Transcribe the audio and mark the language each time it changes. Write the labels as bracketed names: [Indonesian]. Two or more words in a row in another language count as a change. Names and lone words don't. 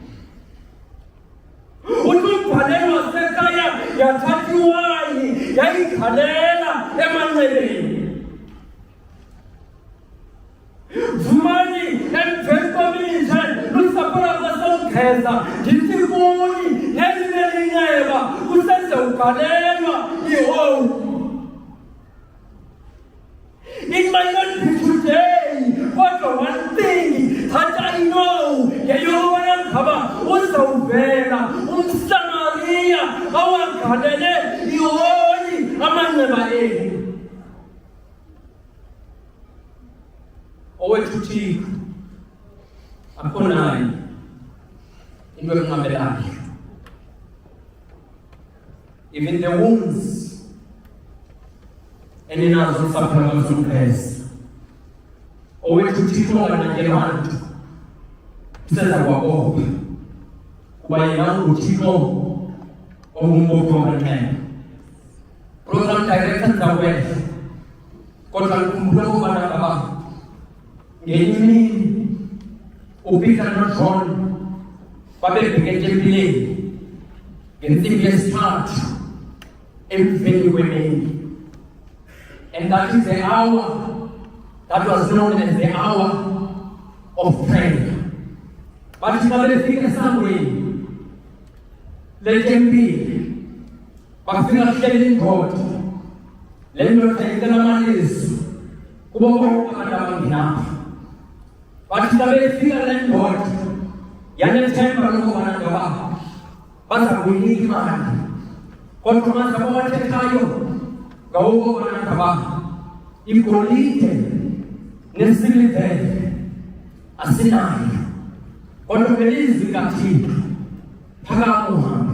[Xhosa] Uthi umbhaleli wasekhaya yathatha iwayini yayigalela emanxebeni. Vumani emveni komitshe lusapho lwakwaSomgqeza ndithi kuni nelinye inxeba kusezawugalelwa ioli. [English] It might not be today, but one thing that I know, [Xhosa] yeyokubana ngaba uzawuvela umSamariya awagalele ioli amanxeba enu. Owethu uThixo akukho nayo into enqabelayo. Even the wounds eninazo usapho lwakwaSomgqeza, owethu uThixo onganangelwa nto useza kwakoba kuba yena unguThixo ongumbophi wamanxeba. [English] Program director [Xhosa] ndizawukwehla kodwa ndikhumbule ukubana ngaba ngenye imini uPeter noJohn babebheke etempileni ngentsimbi yesithathu emveni kwemini. [English] And that is the hour that was known as the hour of prayer. [Xhosa] But bafika esangweni letempile, bafika kuhleli indoda, le ndoda icela amalizo kubo bonke abantu abangenapha. Bathi xa befika le ndoda yanethemba lokubana ngaba baza kuyinika imali, kodwa manje abawathethayo ngawokubana ngaba igolide nesilivere asinayo, kodwa ngelizwi likaThixo phakama uhambe.